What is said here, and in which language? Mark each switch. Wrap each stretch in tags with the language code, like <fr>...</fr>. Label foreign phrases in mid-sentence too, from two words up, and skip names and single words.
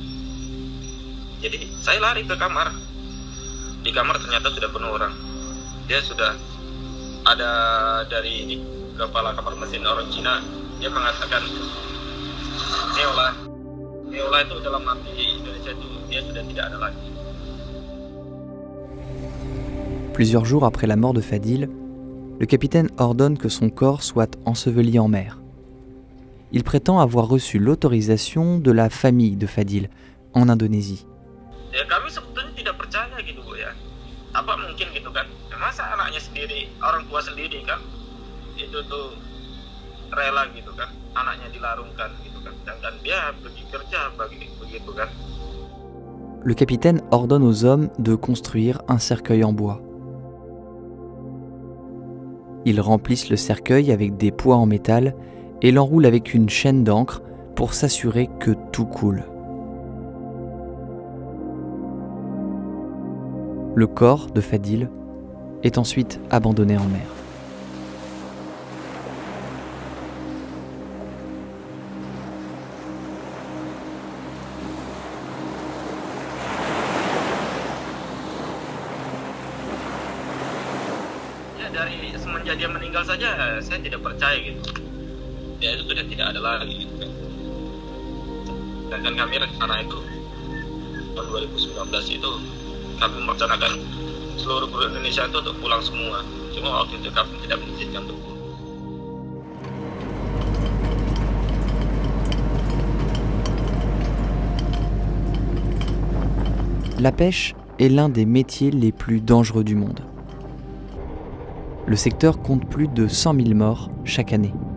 <id>Jadi saya lari ke kamar. Di kamar ternyata sudah penuh orang. Dia sudah ada dari kepala kamar mesin orang Cina, dia mengatakan, Neola itu dalam arti Indonesia itu dia sudah tidak ada lagi.</id> <fr>Plusieurs jours après la mort de Fadil, le capitaine ordonne que son corps soit enseveli en mer. Il prétend avoir reçu l'autorisation de la famille de Fadil en Indonésie.</fr> <id>Ya kami sebetulnya tidak percaya gitu Bu ya. Apa mungkin gitu kan? Masa anaknya sendiri, orang tua sendiri kan? Itu tuh rela gitu kan? Anaknya dilarungkan gitu kan? Dan dia pergi kerja begitu kan?</id> <fr>Le capitaine ordonne aux hommes de construire un cercueil en bois. Ils remplissent le cercueil avec des poids en métal et l'enroulent avec une chaîne d'encre pour s'assurer que tout coule. Le corps de Fadil est ensuite abandonné en mer.</fr> <id>Dari semenjak dia meninggal saja saya tidak percaya gitu. Dia itu sudah tidak ada lagi gitu kan. Dan kan kami rencana itu tahun 2019 itu kami merencanakan seluruh kru Indonesia itu untuk pulang semua. Cuma waktu itu kami tidak mengizinkan untuk pulang.</id> <fr>La pêche est l'un des métiers les plus dangereux du monde. Le secteur compte plus de 100 000 morts chaque année.</fr>